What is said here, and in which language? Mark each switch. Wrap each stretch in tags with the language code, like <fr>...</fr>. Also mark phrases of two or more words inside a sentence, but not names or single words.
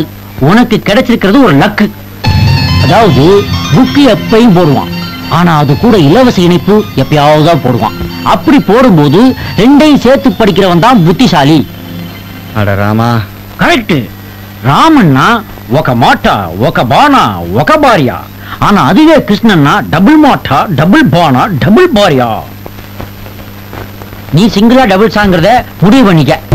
<ta>உனக்கு கிடைச்சிருக்கிறது ஒரு லக்கு. அதாவது புக்கு எப்பயும் போடுவான், ஆனா அது கூட இலவச இணைப்பு எப்பயாவது தான் போடுவான். அப்படி போடும்போது ரெண்டையும் சேர்த்து படிக்கிறவன் தான் புத்திசாலி. அட ராமா, கரெக்ட். ராமன்னா</ta> <te>ఒక మాట ఒక బాణ ఒక భార్య.</te> <ta>ஆனா அதுவே கிருஷ்ணன்னா டபுள்</ta> <te>మాట డబుల్ బాణ డబుల్ భార్య.</te> <ta>நீ சிங்கிளா டபுள் சாங்கிறத முடிவு பண்ணிக்க.</ta>